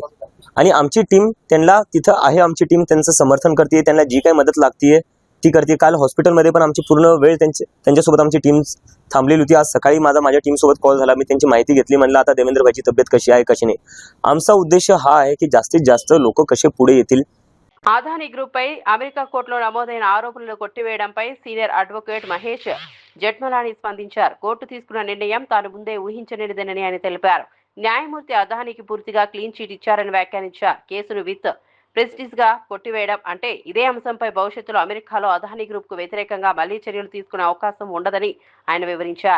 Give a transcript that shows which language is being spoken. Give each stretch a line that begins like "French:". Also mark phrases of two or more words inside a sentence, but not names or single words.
Marathi: आणि आमची टीम त्यांना तिथं आहे, आमची टीम त्यांचं समर्थन करते, त्यांना जी काही मदत लागते ती करते. काल हॉस्पिटलमध्ये पण आमची पूर्ण वेळ त्यांच्यासोबत आमची टीम थांबलेली होती. आज सकाळी माझ्या टीमसोबत कॉल झाला, मी त्यांची माहिती घेतली. म्हणलं आता देवेंद्रभाईची तब्येत कशी आहे कशी नाही. आमचा उद्देश हा आहे की जास्तीत जास्त लोक कसे पुढे येतील.
Telugu: అదానీ గ్రూప్ పై అమెరికా కోర్టులో నమోదైన ఆరోపణలు కొట్టివేయడంపై
English: senior advocate
Telugu: మహేష్ జెఠ్మలాని స్పందించారు. కోర్టు తీసుకున్న నిర్ణయం తాను ముందే ఊహించనిదని ఆయన తెలిపారు. న్యాయమూర్తి అదానీకి పూర్తిగా
English: clean chit
Telugu: ఇచ్చారని వ్యాఖ్యానించారు. కేసును
English: with prestige
Telugu: గా కొట్టివేయడం అంటే ఇదే అంశంపై భవిష్యత్తులో అమెరికాలో అదానీ గ్రూప్ కు వ్యతిరేకంగా మళ్లీ చర్యలు తీసుకునే అవకాశం ఉండదని ఆయన వివరించారు.